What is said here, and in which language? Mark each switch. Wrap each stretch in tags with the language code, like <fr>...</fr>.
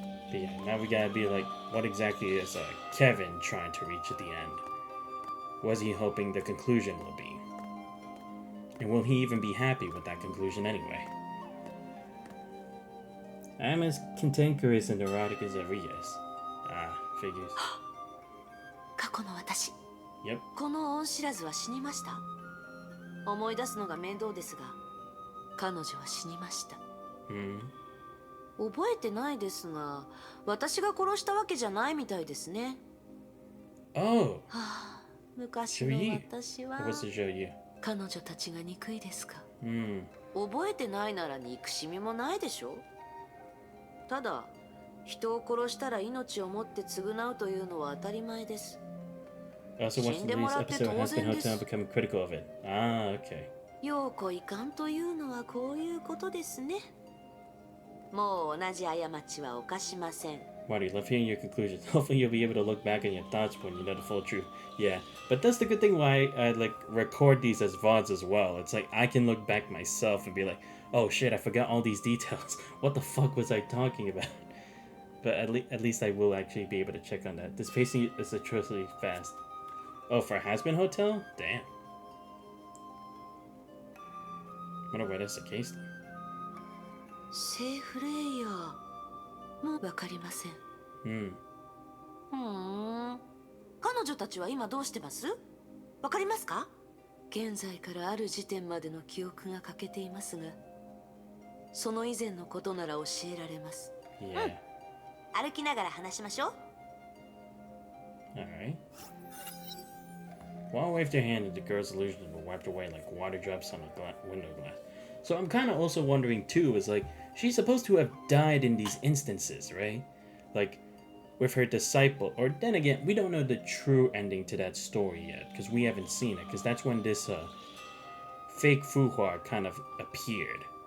<en>But yeah, now we gotta be like, what exactly is Kevin trying to reach at the end? Was he hoping the conclusion will be? And will he even be happy with that conclusion anyway? I'm as cantankerous and neurotic as ever, yes. Ah, figures.</en> <ja>過去の私。</ja> <en>Yep.</en> <ja>この恩知らずは死にました。思い出すのが面倒ですが、彼女は死にました。覚えてないですが、私が殺したわけじゃないみたいですね。</ja> <en>Oh.</en> <ja>はあ、昔の私は。</ja> <en>What's to show you?</en> <ja>彼女たちが憎いですか。 Hmm. 覚えてないなら憎しみもないでしょ。ただ、人を殺したら命をもって償うというのは当たり前です。</ja> <en>I also watched the latest episode has been Hotel becoming critical of it. Ah, okay.</en> <ja>ようこいかんというのはこういうことですね。もう同じ過ちは犯しません。</ja> <en>Marty, love hearing your conclusions. Hopefully you'll be able to look back on your thoughts when you know the full truth. Yeah, but that's the good thing why I like record these as VODs as well. It's like I can look back myself and be like, oh shit, I forgot all these details. What the fuck was I talking about? But at least I will actually be able to check on that. This pacing is atrociously fast. Oh, for Has-Been Hotel? Damn. Wonder why that's the case then.</en> <ja>セーフレイヤーもうわかりません。彼女たちは今どうしてます？わかりますか？現在からある時点までの記憶が欠けていますが、その以前のことなら教えられます。</ja> <en>Yeah.</en> <ja>歩きながら話しましょう。</ja> <en>Alright. Wall waved her hand and the girl's illusions were wiped away like water drops on a window glass. So I'm kind of also wondering too, is like, she's supposed to have died in these instances, right? Like, with her disciple. Or then again, we don't know the true ending to that story yet, because we haven't seen it, because that's when this fake Fuhua kind of appeared.</en>